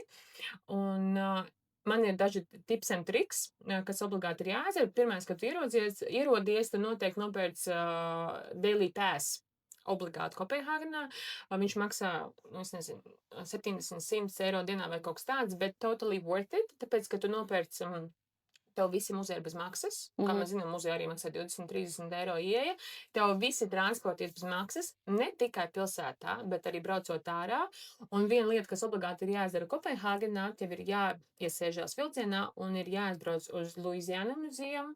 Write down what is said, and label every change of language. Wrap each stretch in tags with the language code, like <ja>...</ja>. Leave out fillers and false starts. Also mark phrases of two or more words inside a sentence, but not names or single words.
<lv>Un man ir daži tips un triks, kas obligāti ir jāizdara. Pirmais, kad tu ierodies, tu noteikti nopērc Daily Pass obligāti Kopenhāgenā. Viņš maksā, es nezinu, 70-100 eiro dienā vai kaut kas tāds, bet</lv> <en>totally worth it,</en> <lv>tāpēc, ka tu nopērc tev visi muzeji bez maksas. Kā mēs zinām, muzeja arī maksā 20-30 eiro ieeja. Tev visi transporti ir bez maksas, ne tikai pilsētā, bet arī braucot ārā. Un viena lieta, kas obligāti ir jāizdara Kopenhāgenā, tev ir jāiesēžās vilcienā un ir jāizbrauc uz Louisiana muzeju.</lv>